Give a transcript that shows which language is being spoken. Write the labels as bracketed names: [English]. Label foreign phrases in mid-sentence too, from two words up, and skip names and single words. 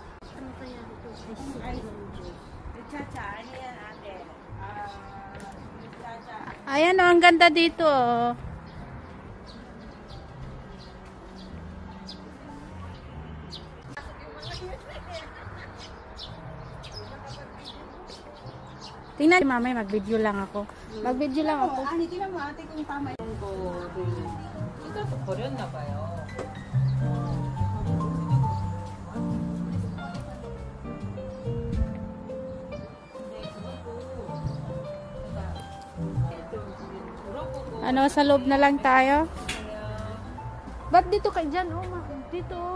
[Filipino] Ayan o, ang ganda dito oh. Tingnan mamay, mag-video lang ako. Mag-video lang ako. 아니, tingnan mo ate kung tama yung [Korean] 뜯어서 버렸나 봐요. [Filipino] Ano, sa loob na lang tayo? Ba't dito kayo dyan? Oh, dito.